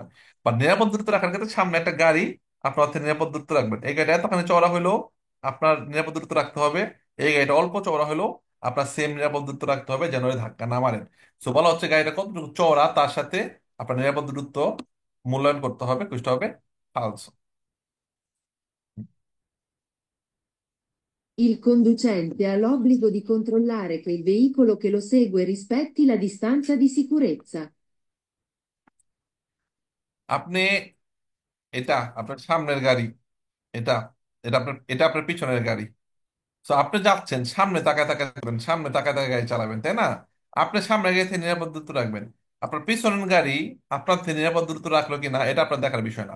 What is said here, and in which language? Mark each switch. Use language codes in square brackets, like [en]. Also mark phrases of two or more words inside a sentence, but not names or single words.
[bn] বা নিরাপদ দূরত্ব রাখার ক্ষেত্রে সামনে একটা গাড়ি, আপনার অর্থে নিরাপদ দূরত্ব রাখবেন, এই গাড়িটা এতখানি চওড়া হলেও আপনার নিরাপদ দূরত্ব রাখতে হবে, এই গাড়িটা অল্প চওড়া হলেও আপনার সেম নিরাপদ দূরত্ব রাখতে হবে, যেন ওই ধাক্কা না মারেন। সো বলা হচ্ছে গাড়িটা কতটুকু চওড়া তার সাথে আপনার নিরাপদ দূরত্ব মূল্যায়ন করতে হবে, বুঝতে হবে ফালসো। [it] Il conducente ha l'obbligo di controllare che il veicolo che lo segue rispetti la distanza di sicurezza. [bn] আপনি, এটা আপনার সামনের গাড়ি, এটা এটা আপনার পিছনের গাড়ি। তো আপনি যাচ্ছেন, সামনে তাকায় তাকায় যাবেন, সামনে তাকায় তাকায় গাড়ি চালাবেন, তাই না? আপনি সামনে গাড়ি থেকে নিরাপদ দূরত্ব রাখবেন। আপনার পিছনের গাড়ি আপনার থেকে নিরাপদ দূরত্ব রাখলো কিনা এটা আপনার দেখার বিষয় না।